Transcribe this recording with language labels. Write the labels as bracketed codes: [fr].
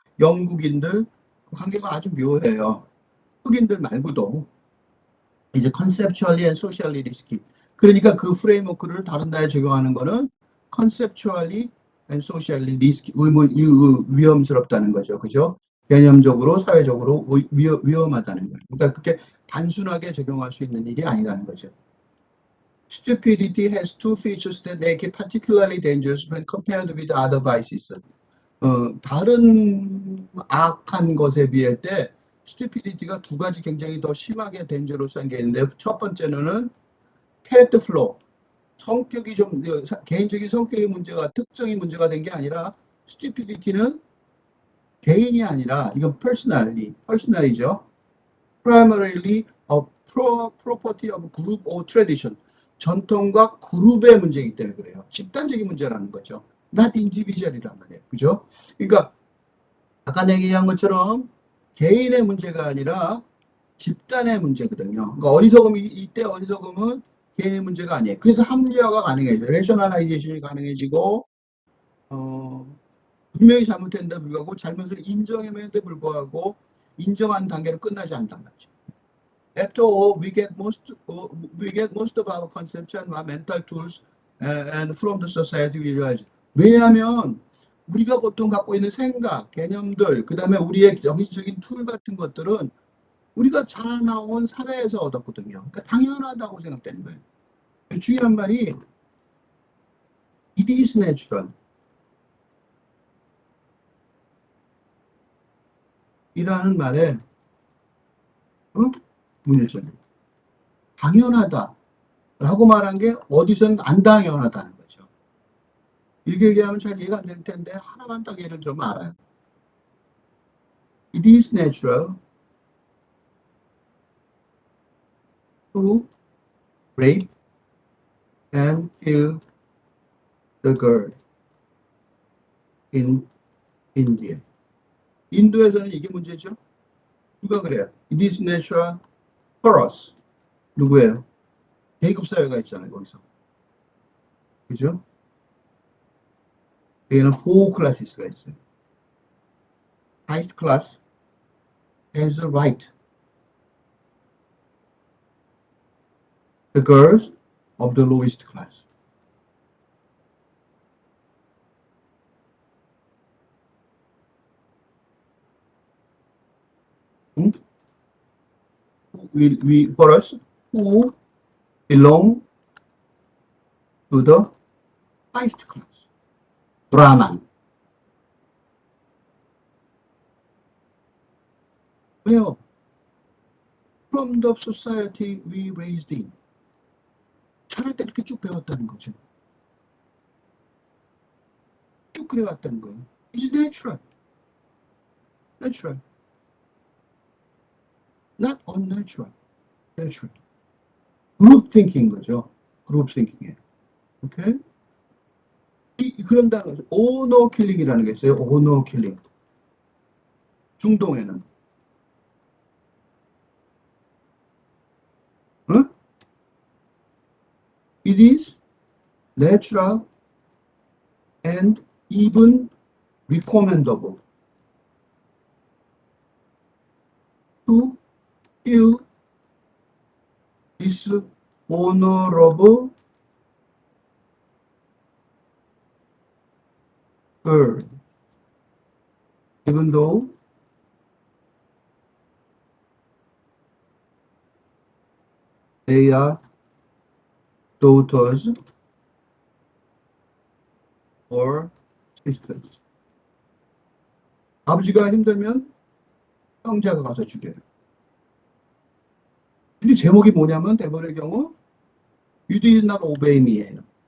[ko] 영국인들, 관계가 아주 묘해요. 흑인들 말고도 이제 [en] conceptually and socially risky. [ko] 그러니까 그 프레임워크를 다른 나라에 적용하는 거는 [en] conceptually and socially risky, [ko] 위험스럽다는 거죠. 그죠? 개념적으로, 사회적으로 위험하다는 거예요. 그러니까 그렇게 단순하게 적용할 수 있는 일이 아니라는 거죠. [en] Stupidity has two features that make it particularly dangerous when compared with other vices. [ko] 다른 악한 것에 비할 때 stupidity가 두 가지 굉장히 더 심하게 dangerous한 게 있는데, 첫 번째는 character flaw. 성격이 좀 개인적인 성격의 문제가, 특성이 문제가 된 게 아니라, stupidity는 개인이 아니라 이건 personal이죠. [en] primarily a property of group or tradition. [ko] 전통과 그룹의 문제이기 때문에 그래요. 집단적인 문제라는 거죠. [en] not individual [ko] 이란 말이에요. 그죠? 그러니까 아까 얘기한 것처럼 개인의 문제가 아니라 집단의 문제거든요. 그러니까 어리석음이 이때 어리석음은 개인의 문제가 아니에요. 그래서 합리화가 가능해져요. 레셔널라이제이션이 가능해지고 분명히 잘못했는데 불구하고 잘못을 인정했는데 불구하고 인정한 단계로 끝나지 않는단 말이죠. [en] After all, we get most of our conception, our mental tools, and from the society we realize. [ko] 왜냐하면 우리가 보통 갖고 있는 생각, 개념들, 그 다음에 우리의 정신적인 툴 같은 것들은 우리가 자라나온 사회에서 얻었거든요. 그러니까 당연하다고 생각되는 거예요. 중요한 말이 [en] it is natural. [ko] 이라는 말에 문제점이에요. 당연하다 라고 말한 게 어디서는 안 당연하다는 거죠. 이렇게 얘기하면 잘 이해가 안 될 텐데 하나만 딱 예를 들면 알아요. [en] It is natural to rape and kill the girl in India. [ko] 인도에서는 이게 문제죠. 누가 그래요? [en] It is natural for us. [ko] 누구예요? 계급사회가 있잖아요, 거기서. 그죠? 여기는 4 클래스가 있어요. [en] Highest class has a right. The girls of the lowest class. For us who belong to the highest class. Brahman. [ko] 왜요? [en] From the society we raised in. [ko] 자랄 때 이렇게 쭉 배웠다는 거죠. 쭉 그래왔다는 거예요. [en] It's natural. Natural. Not unnatural. Natural. Group thinking 거죠. Group thinking이에요. [ko] 오케이? 그런 단어, honor killing이라는 게 있어요. [en] honor killing. [ko] 중동에는. 응? [en] It is natural and even recommendable to kill this honorable girl, even though they are daughters or sisters. [ko] 아버지가 힘들면 형제가 가서 죽여요. 근데 제목이 뭐냐면 대부분의 경우 [en] You did not obey me [ko] 예요.